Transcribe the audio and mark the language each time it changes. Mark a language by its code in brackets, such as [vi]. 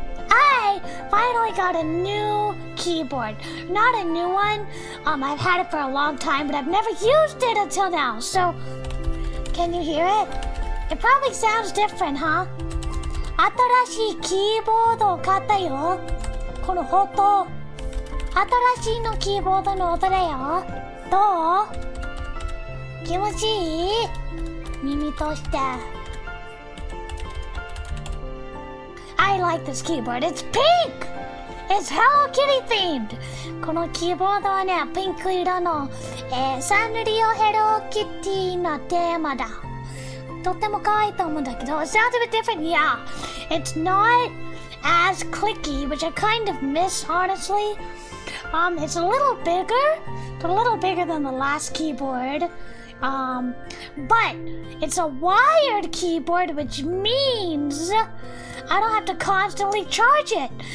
[en] I finally got a new keyboard. Not a new one. I've had it for a long time, but I've never used it until now. So, can you hear it? It probably sounds different, huh? [ja] 新しいキーボードを買ったよ。この音。新しいのキーボードの音だよ。どう？気持ちいい？耳として。 [en] I like this keyboard. It's pink! It's Hello Kitty themed! [ja] このキーボードはね、ピンク色の、サンリオHello Kittyのテーマだ。とっても可愛いと思うんだけど、 [en] it sounds a bit different, yeah. It's not as clicky, which I kind of miss, honestly. It's a little bigger than the last keyboard. But it's a wired keyboard, which means I don't have to constantly charge it.